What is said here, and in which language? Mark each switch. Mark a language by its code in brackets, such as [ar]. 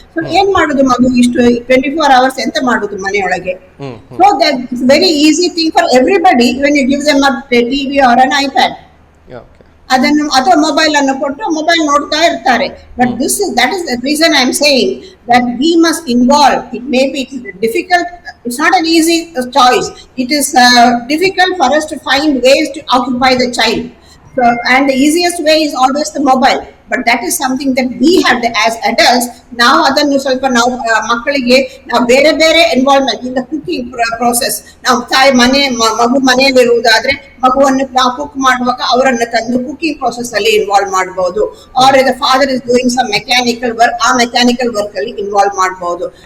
[kn] So ಏನ್ ಮಾಡುದು ಮಗು ಇಷ್ಟು 24 hours ಎಂತ ಮಾಡುದು ಮನೆಯೊಳಗೆ? [en] So that it's very easy thing for everybody when you give them a TV or an iPad. [kn] ಅದನ್ನು ಅಥವಾ ಮೊಬೈಲ್ ಅನ್ನು ಕೊಟ್ಟು ಮೊಬೈಲ್ ನೋಡ್ತಾ ಇರ್ತಾರೆ. [en] But that is the reason I am saying that we must involve. It may be difficult, it's not an easy choice. It is difficult for us to find ways to occupy the child. So, and the easiest way is always the mobile. But that is something that we have as adults. [kn] Now adannu ಸ್ವಲ್ಪ ನಾವು ಮಕ್ಕಳಿಗೆ ನಾವು ಬೇರೆ ಬೇರೆ involvement [en] In the cooking process. [kn] ನಾವು ತಾಯಿ ಮಗು ಮನೆಯಲ್ಲಿ ಇರುವುದಾದ್ರೆ ಮಗುವನ್ನು ನಾವು ಕುಕ್ ಮಾಡುವಾಗ ಅವರನ್ನು ತಂದು ಕುಕಿಂಗ್ ಪ್ರೋಸೆಸ್ ಅಲ್ಲಿ ಇನ್ವಾಲ್ವ್ ಮಾಡಬಹುದು. [en] or the father is doing some mechanical work, [kn] ಆ ಮೆಕ್ಯಾನಿಕಲ್ ವರ್ಕ್ ಅಲ್ಲಿ ಇನ್ವಾಲ್ವ್ ಮಾಡಬಹುದು.